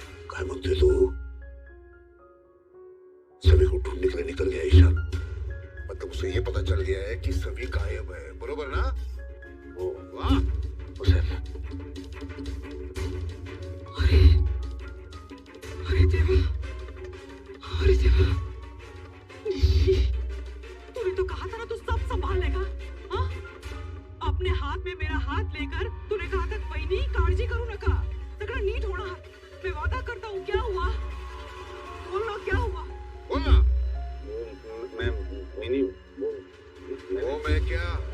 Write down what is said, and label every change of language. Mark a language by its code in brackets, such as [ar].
[mr] काय म्हणते तू? [hi] सभी को ढूंढने के लिए निकल गया ईशान? मतलब उसे ये पता चल गया है कि सभी गायब है, [mr] बरोबर ना? [hi] वो वाह! साहब, अरे देवा, अरे देवा, तूने तो कहा था ना तू सब संभाल लेगा, हाँ? अपने हाथ में मेरा हात लेकर तूने कहा था [mr] वहिनी काळजी करू नका, सगळं नीट होणार, [hi] मैं वादा करता हूँ। क्या हुआ? बोलना क्या हुआ? बोलना। वो मैं क्या?